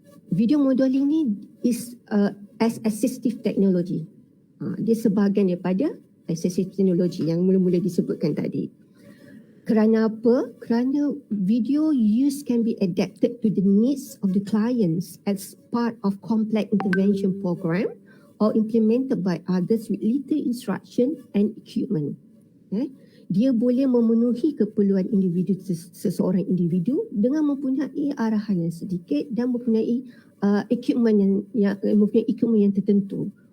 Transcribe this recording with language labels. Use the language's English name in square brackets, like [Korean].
[English] Video modeling ni is as assistive technology. [Malay] Dia sebahagian daripada assistive technology yang mula-mula disebutkan tadi. Kerana apa? Kerana [English] video use can be adapted to the needs of the clients as part of complex intervention program or implemented by others with little instruction and equipment. [Malay] Dia boleh memenuhi keperluan individu seseorang individu dengan mempunyai arahan yang sedikit dan mempunyai equipment yang tertentu.